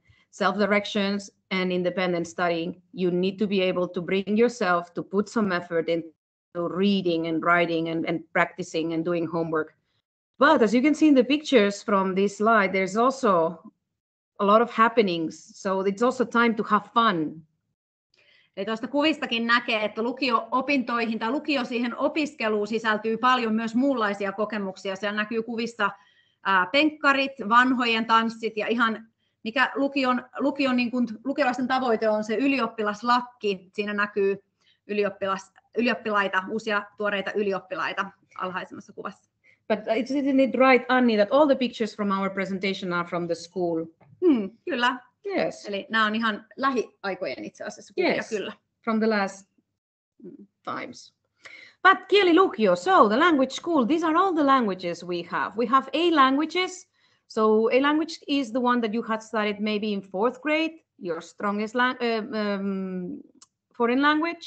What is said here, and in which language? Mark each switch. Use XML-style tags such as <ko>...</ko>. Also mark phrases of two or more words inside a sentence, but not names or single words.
<en>Self-directions and independent studying. You need to be able to bring yourself to put some effort into reading and writing and practicing and doing homework. But as you can see in the pictures from this slide, there's also a lot of happenings. So it's also time to have fun.</en> <fi>Eli tuosta kuvistakin näkee, että lukio-opintoihin tai lukio siihen opiskeluun sisältyy paljon myös muunlaisia kokemuksia. Siellä näkyy kuvissa penkkarit, vanhojen tanssit ja ihan mikä lukion niin kuin lukiolaisten tavoite on se ylioppilaslakki. Siinä näkyy ylioppilaita, uusia tuoreita ylioppilaita alhaisemmassa kuvassa.</fi> <en>But isn't it right, Anni, that all the pictures from our presentation are from the school?</en> <fi>Kyllä.</fi> <en>Yes.</en> <fi>Eli nämä on ihan lähiaikojen itse asiassa kuvia,</fi> <en>yes.</en> <fi>Kyllä.</fi> <en>From the last times. But kielilukio, so the language school, these are all the languages we have. We have A languages. So A language is the one that you had studied maybe in 4th grade, your strongest foreign language.</en>